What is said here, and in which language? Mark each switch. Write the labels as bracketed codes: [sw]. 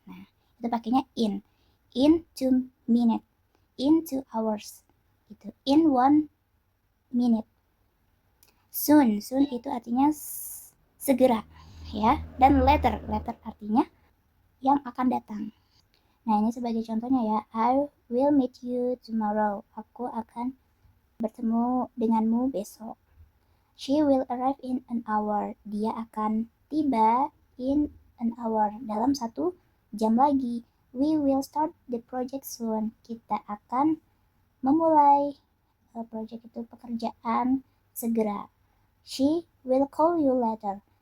[id] Nah, itu pakainya [en] in 2 minutes, in 2 hours [id] gitu, [en] in 1 minute. [id] Soon itu artinya segera ya, dan later artinya yang akan datang. Nah, ini sebagai contohnya ya. [en] I will meet you tomorrow. [id] Aku akan bertemu denganmu besok. [en] She will arrive in an hour. [id] Dia akan tiba [en] in an hour, [id] dalam 1 jam lagi. [en] We will start the project soon. [id] Kita akan memulai project itu, pekerjaan, segera. [en] He will call you later.